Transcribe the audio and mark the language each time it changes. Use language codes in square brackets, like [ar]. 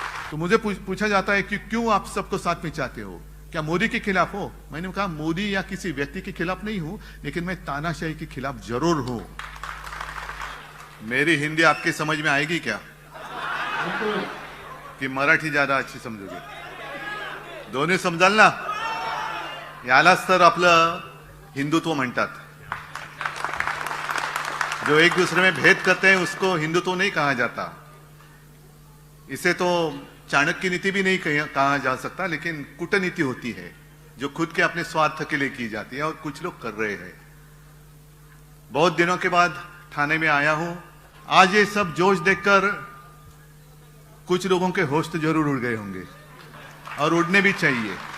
[hi] तो मुझे पूछा जाता है कि क्यों आप सबको साथ में चाहते हो, क्या मोदी के खिलाफ हो? मैंने कहा मोदी या किसी व्यक्ति के खिलाफ नहीं हूं, लेकिन मैं तानाशाही के खिलाफ जरूर हूं। मेरी हिंदी आपके समझ में आएगी क्या, की मराठी ज्यादा अच्छी समजोगे? [mr] दोन्ही समजाल ना? यालाच तर आपलं हिंदुत्व म्हणतात। [hi] जो एक दूसरे में भेद करते हैं उसको हिंदुत्व नहीं कहा जाता। इसे तो चाणक्य नीति भी नहीं कहा जा सकता, लेकिन कूटनीति होती है जो खुद के अपने स्वार्थ के लिए की जाती है, और कुछ लोग कर रहे हैं। बहुत दिनों के बाद थाने में आया हूं। आज ये सब जोश देखकर कुछ लोगों के होश तो जरूर उड़ गए होंगे, और उड़ने भी चाहिए।